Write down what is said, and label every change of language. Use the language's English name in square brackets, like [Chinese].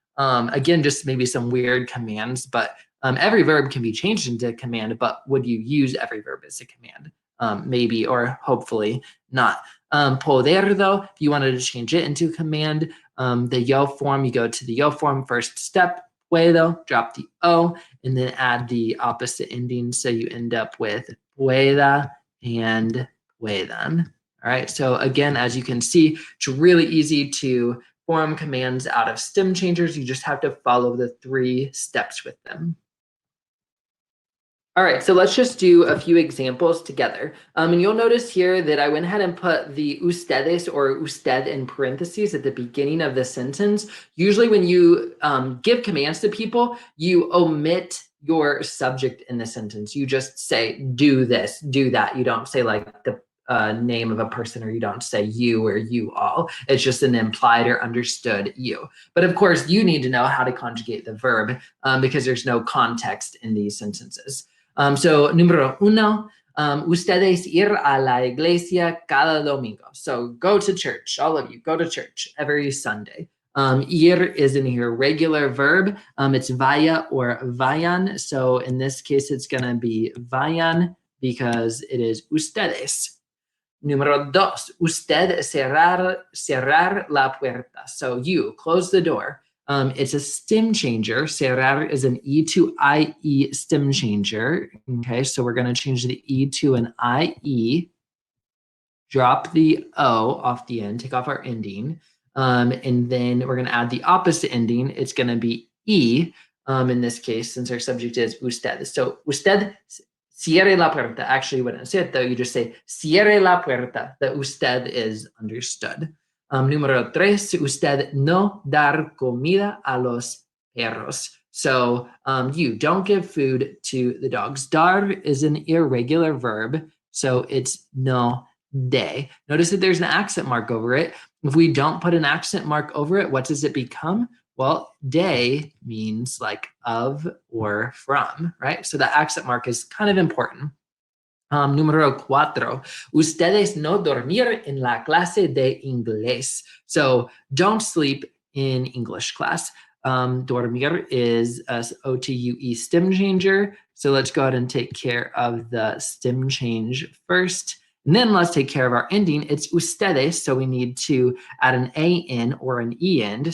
[English] Again, just maybe some weird commands, but every verb can be changed into a command, but would you use every verb as a command? Maybe, or hopefully not. Poder, though, if you wanted to change it into a command, the yo form, you go to the yo form, first step, puedo, drop the O, and then add the opposite ending. So you end up with pueda and puedan. All right, so again, as you can see, it's really easy to form commands out of stem changers. You just have to follow the 3 steps with them. All right, so let's just do a few examples together. And you'll notice here that I went ahead and put the ustedes or usted in parentheses at the beginning of the sentence. Usually when you give commands to people, you omit your subject in the sentence. You just say, do this, do that. You don't say like the name of a person, or you don't say you or you all. It's just an implied or understood you. But of course, you need to know how to conjugate the verb because there's no context in these sentences. [Spanish] So número 1, ustedes ir a la iglesia cada domingo. [English] So go to church, all of you, go to church every Sunday. Ir is an irregular verb. It's vaya or vayan. So in this case, it's going to be vayan because it is ustedes. [Spanish] Número 2, usted cerrar la puerta. [English] So you, close the door. It's a stem changer. Cerrar is an E to IE stem changer. Okay, so we're going to change the E to an IE. Drop the O off the end, take off our ending. And then we're going to add the opposite ending. It's going to be E in this case, since our subject is usted. [Spanish] So usted cierre la puerta. [English] Actually, when I say it, though, you just say [Spanish] cierre la puerta. [English] The usted is understood. [Spanish] Número 3, usted no dar comida a los perros. [English] So you don't give food to the dogs. Dar is an irregular verb, so it's no de. Notice that there's an accent mark over it. If we don't put an accent mark over it, what does it become? Well, de means like of or from, right? So the accent mark is kind of important. [Spanish] Número 4, ustedes no dormir en la clase de inglés. [English] So don't sleep in English class. Dormir is a O-to-U-E stem changer. So let's go ahead and take care of the stem change first. And then let's take care of our ending. It's ustedes, so we need to add an A-N or an E-end.